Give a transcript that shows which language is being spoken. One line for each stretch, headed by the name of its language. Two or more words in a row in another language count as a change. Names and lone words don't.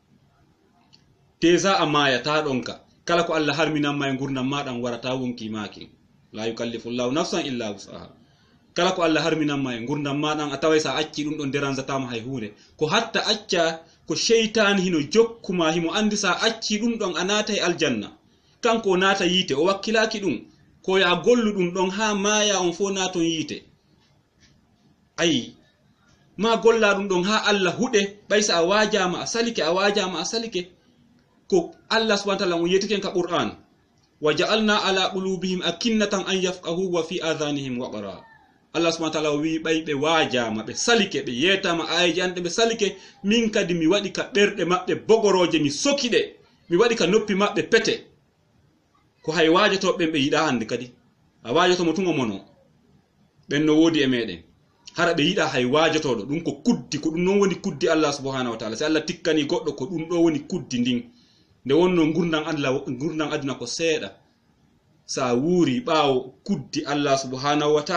Fula: déjà a mayata ɗonka kala ko allah harminanma e gurdam maɗan warata wonki maki
Arabic: لا يكلف الله نفسا إلا وسعها
Fula: kala ko allah harminanma e gurdam maɗan a taway sa acci ɗum ɗon dérangetama hay hunde ko hatta acca ko sheytani hino jokkuma himo andi sa acci ɗum ɗon a naata e aljanna kanko o naata yiite o wakkilaki ɗum ko ya gollu ɗum ɗon ha maya on fo naton yiite ayi ma golla ɗum ɗon ha allah huɗe ɓaysa a wajama a salike ko allah
Arabic: سبحانه وتعالى
Fula: on yetiken ka qur'an
Arabic: وجعلنا على قلوبهم أكنة أن يفقهوه وفي آذانهم وقرا
Fula: allah
Arabic: سبحانه وتعالى
Fula: wi ɓayɓe wajama ɓe salike ɓe yetama ayeji ande ɓe salike min kadi mi waɗi ka ɓerɗe maɓɓe bogoroje mi sokiɗe mi waɗi ka noppi maɓɓe pete ko hay wajotoɓe ɓe yiɗa hande kadi a wajotomo tun o mono ɓen no wodi e meɗen hara ɓe yiɗa hay wajotoɗo ɗum ko kuddi ko ɗum non woni kuddi allah
Arabic: سبحانه وتعالى
Fula: si allah tikkani goɗɗo ko ɗum ɗo woni kuddi ndin nde wonno gurdam aduna ko seeɗa sa wuuri ɓaawo kuddi allah
Arabic: سبحانه و